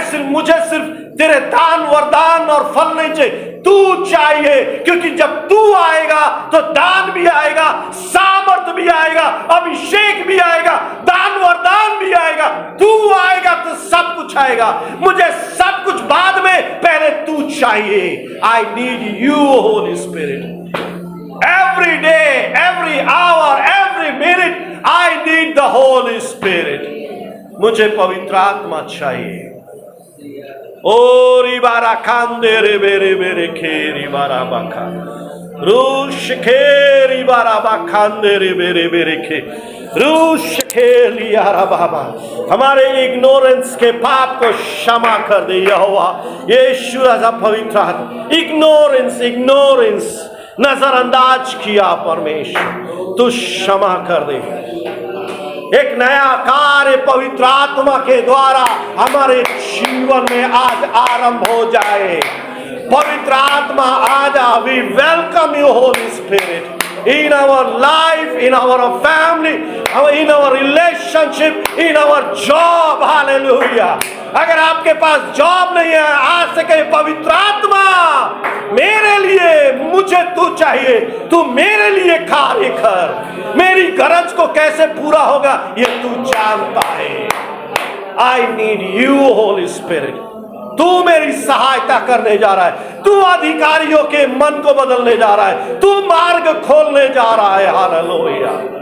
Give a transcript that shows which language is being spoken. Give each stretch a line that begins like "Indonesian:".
Hindi: मुझे सिर्फ तेरे दान वरदान और फल नहीं चाहिए, तू चाहिए। क्योंकि जब तू आएगा तो दान भी आएगा, सामर्थ भी आएगा, अभिषेक भी आएगा, दान वरदान भी आएगा। तू आएगा तो सब कुछ आएगा। मुझे सब कुछ बाद में, पहले तू चाहिए।
English: I need you Holy Spirit. Every day, every hour, every minute, I need the Holy Spirit.
Hindi: मुझे पवित्र आत्मा चाहिए। ओ रिबारा खांदे रे बेरे बेरे खेरी बारा बाखा, रूश खेरी बारा बाखांदे रे बेरे बेरे खे, रूश खेली यारा बाबा। हमारे इग्नोरेंस के पाप को क्षमा कर दे यहोवा, यीशु राजा पवित्र आत्मा। इग्नोरेंस नजरअंदाज किया परमेश्वर, तू क्षमा कर दे। एक नया कार्य पवित्र आत्मा के द्वारा हमारे जीवन में आज आरंभ हो जाए। पवित्र आत्मा आजा,
English: We welcome you Holy Spirit in our life, in our family, in our relationship, in our job. Hallelujah.
Hindi: अगर आपके पास जॉब नहीं है, आज से कहे, पवित्र आत्मा मेरे लिए, मुझे तू चाहिए, तू मेरे लिए कार्य कर। मेरी गरज को कैसे पूरा होगा ये तू जानता है।
English: I need you Holy Spirit.
Hindi: तू मेरी सहायता करने जा रहा है, तू अधिकारियों के मन को बदलने जा रहा है, तू मार्ग खोलने जा रहा है। हालेलुया।